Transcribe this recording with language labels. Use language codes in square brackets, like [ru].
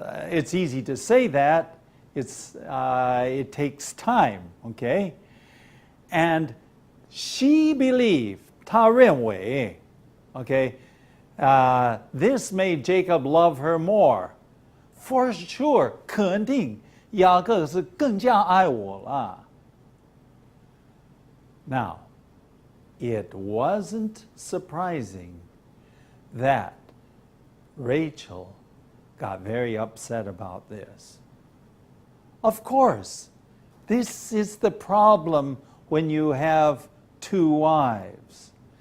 [en] It's easy to say that. It takes time, okay? And she believed, [zh] 她认为, [en] okay, this made Jacob love her more. For sure, [zh] 肯定雅各是更加爱我了. [en] Now, it wasn't surprising that Rachel got very upset about this. Of course, this is the problem when you have 2 wives.